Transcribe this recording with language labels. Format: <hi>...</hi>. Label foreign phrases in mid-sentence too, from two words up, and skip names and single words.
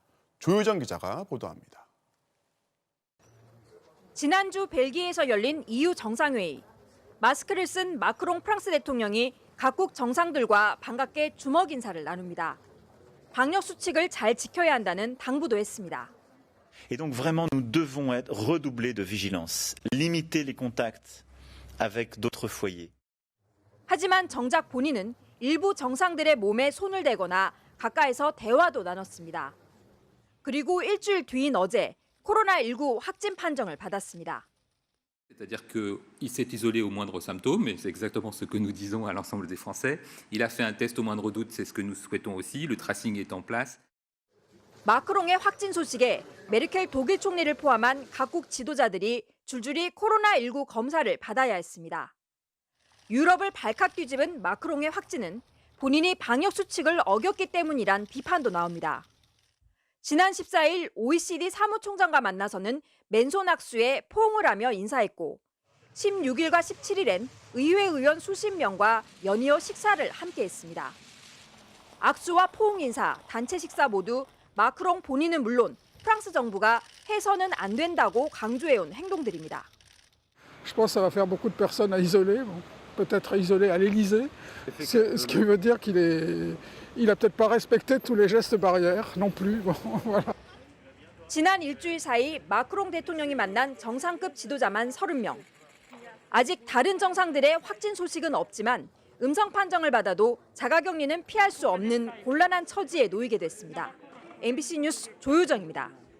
<ko>조효정 기자가 보도합니다. 지난주 벨기에에서 열린 EU 정상회의. 마스크를 쓴 마크롱 프랑스 대통령이 각국 정상들과 반갑게 주먹 인사를 나눕니다. 방역 수칙을 잘 지켜야 한다는 당부도 했습니다.</ko> <fr>Et donc vraiment nous devons redoubler de vigilance, limiter les contacts avec d'autres foyers.</fr> <ko>하지만 정작 본인은 일부 정상들의 몸에 손을 대거나 가까이서 대화도 나눴습니다. 그리고 일주일 뒤인 어제 코로나19 확진 판정을 받았습니다.</ko> <fr>C'est-à-dire qu'il s'est isolé au moindre symptôme, et c'est exactement ce que nous disons à l'ensemble des Français. Il a fait un test au moindre doute, c'est ce que nous souhaitons aussi. Le tracing est en place.</fr> <ko>마크롱의 확진 소식에 메르켈 독일 총리를 포함한 각국 지도자들이 줄줄이 코로나19 검사를 받아야 했습니다. 유럽을 발칵 뒤집은 마크롱의 확진은 본인이 방역 수칙을 어겼기 때문이란 비판도 나옵니다. 지난 14일 OECD 사무총장과 만나서는 맨손 악수에 포옹을 하며 인사했고 16일과 17일엔 의회 의원 수십 명과 연이어 식사를 함께했습니다. 악수와 포옹 인사, 단체 식사 모두 마크롱 본인은 물론 프랑스 정부가 해서는 안 된다고 강조해온 행동들입니다.</ko> <fr>Je pense que ça va faire beaucoup de personnes à isoler, bon, peut-être isolées à l'Élysée, ce qui veut dire il a peut-être pas respecté tous les gestes barrières non plus. Bon, voilà.</fr> <ko>지난 일주일 사이 마크롱 대통령이 만난 정상급 지도자만 30명. 아직 다른 정상들의 확진 소식은 없지만 음성 판정을 받아도 자가격리는 피할 수 없는 곤란한 처지에 놓이게 됐습니다. MBC 뉴스 조효정입니다.</ko>